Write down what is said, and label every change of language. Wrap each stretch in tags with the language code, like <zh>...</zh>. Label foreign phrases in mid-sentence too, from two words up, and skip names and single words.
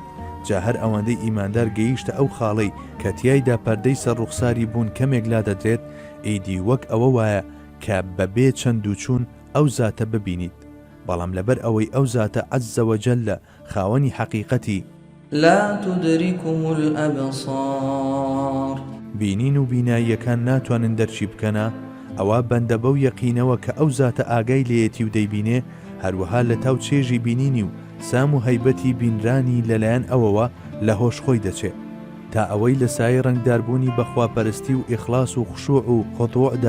<ckb>جا هەر ئەوەندەی ئیماندار گەیشتە ئەو خاڵەی کە تیایدا پەردەی سەر ڕوخساری بوون کەمێک لا دەدرێت، ئیدی وەک ئەوە وایە کە بەبێ چەند و چوون ئەو زاتە ببینیت، بەڵام لەبەر ئەوەی ئەو زاتە عەزە وەجەلە خاوەنی حەقیقەتی</ckb> <ar>لا تدركه الأبصار،</ar> <ckb>بینین و بیناییەکان ناتوانن دەرچی بکەنە، ئەوە بەندە بەو یەقینەوە کە ئەو زاتە ئاگای لێیەتی و دەیبینێ، هەروەها لە تاو چێژی بینینی و سام و هەیبەتی بینرانی لەلایەن ئەوەوە لە هۆش خۆی دەچێت، تا ئەوەی لە سای ڕنگداربوونی بەخواپەرستی و ئیخلاس و خشوع و خۆتوعدا</ckb>